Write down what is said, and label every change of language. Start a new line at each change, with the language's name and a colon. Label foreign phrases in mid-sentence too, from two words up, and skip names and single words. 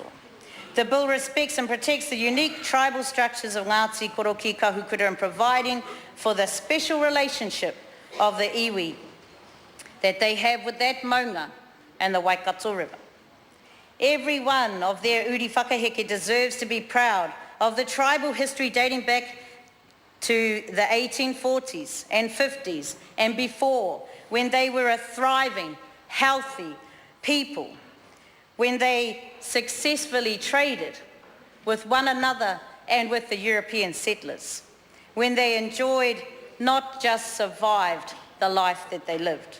English: The bill respects and protects the unique tribal structures of Ngati Koroki Kahukura and providing for the special relationship of the iwi that they have with that maunga and the Waikato River. Every one of their
Māori: uri whakaheke
English: deserves to be proud of the tribal history dating back to the 1840s and 50s and before, when they were a thriving, healthy people, when they successfully traded with one another and with the European settlers, when they enjoyed, not just survived, the life that they lived.